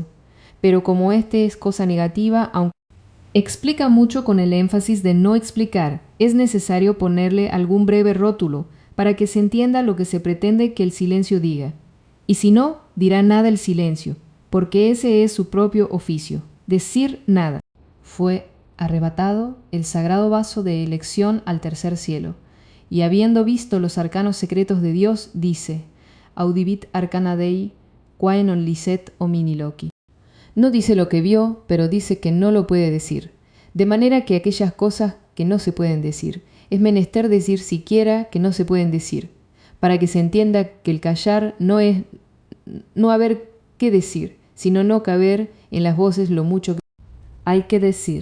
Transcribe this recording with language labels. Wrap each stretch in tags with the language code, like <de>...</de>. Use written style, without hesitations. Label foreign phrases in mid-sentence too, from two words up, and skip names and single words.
<es>Pero como este es cosa negativa, aunque explica mucho con el énfasis de no explicar, es necesario ponerle algún breve rótulo, para que se entienda lo que se pretende que el silencio diga. Y si no, dirá nada el silencio, porque ese es su propio oficio, decir nada. Fue arrebatado el sagrado vaso de elección al tercer cielo, y habiendo visto los arcanos secretos de Dios, dice,</es> <la>audivit arcana Dei, quae non licet homini loci.</la> <es>No dice lo que vio, pero dice que no lo puede decir, de manera que aquellas cosas que no se pueden decir, es menester decir siquiera que no se pueden decir, para que se entienda que el callar no es no haber qué decir, sino no caber en las voces lo mucho que hay que decir.</es>